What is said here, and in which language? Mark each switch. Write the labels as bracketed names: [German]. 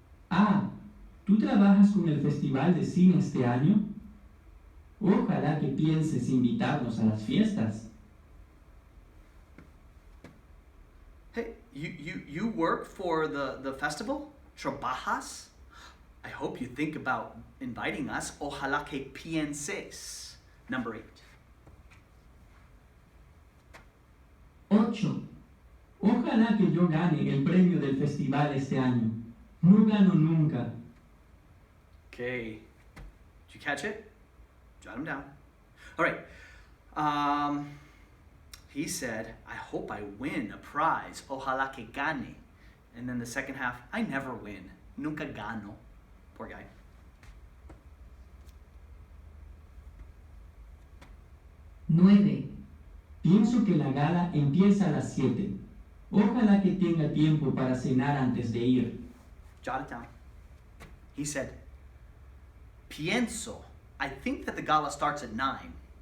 [Spanish] Ah, ¿tú trabajas con el Festival de Cine este año? Ojalá que pienses invitarnos a las fiestas. [English] Hey, you work for the festival? [Spanish] ¿Trabajas? [English] I hope you think about inviting us. [Spanish] Ojalá que pienses. [English] Number 8. 8. [Spanish] Ojalá que yo gane el premio del festival este año. No gano nunca. [English] Okay. Did you catch it? Jot them down. All right. He said, I hope I win a prize. [Spanish] Ojalá que gane. [English] And then the second half, I never win. [Spanish] Nunca gano. [English] Poor guy. 9. [Spanish] Pienso que la gala empieza a las 7. Ojalá que tenga tiempo para cenar antes de ir. [English] Jot it down. He said, Pienso. I think that the gala starts at 9.